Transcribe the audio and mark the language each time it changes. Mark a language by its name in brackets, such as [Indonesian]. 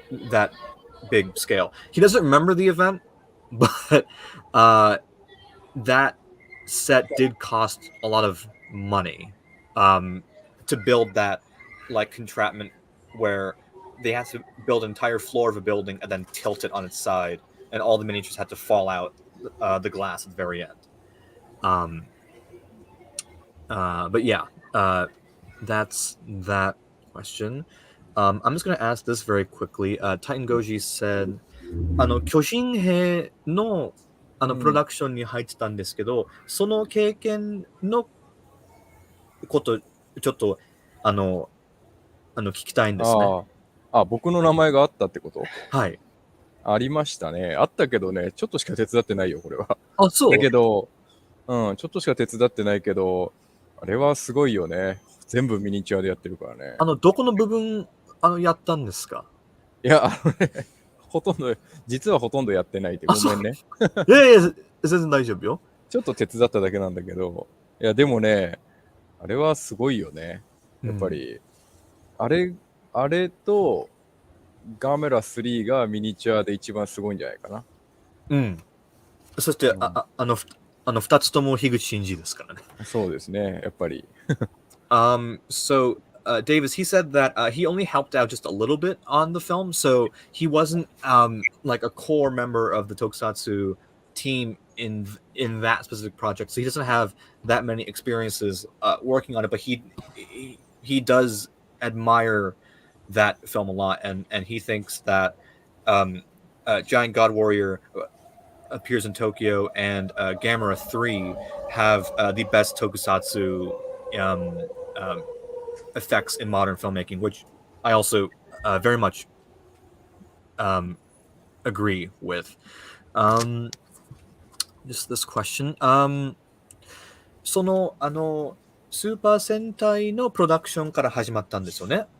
[English] That big scale. He doesn't remember the event, but that set did cost a lot of money to build that like contraption where they had to build an entire floor of a building and then tilt it on its side, and all the miniatures had to fall out the glass at the very end. But yeah, that's that question. I'm just going to ask this very quickly. [Japanese] Titan Goji said, 巨人兵のプロダクションに入ってたんですけど、その経験のことちょっと聞きたいんですね。僕の名前があったってこと？はい。ありましたね。あったけどね、ちょっとしか手伝ってないよ、これは。あ、そう。だけど、ちょっとしか手伝ってないけど、あれはすごいよね。全部ミニチュアでやってるからね。どこの部分やったんですか？いや、ほとんど、実はほとんどやってないって、ごめんね。いやいや、全然大丈夫よ。ちょっと手伝っただけなんだけど、いや、でもね、あれはすごいよね。やっぱり、あれとガメラ3がミニチュアで一番すごいんじゃないかな。うん。そして、2つとも樋口真嗣ですからね。そうですね、やっぱり。 [English] So Davis, he said that he only helped out just a little bit on the film, so he wasn't like a core member of the Tokusatsu team in that specific project. So he doesn't have that many experiences working on it, but he does admire that film a lot, and he thinks that Giant God Warrior appears in Tokyo and Gamera 3 have the best tokusatsu effects in modern filmmaking, which I also very much agree with. Just this question. [Japanese] そのスーパー戦隊のプロダクションから始まったんですよね。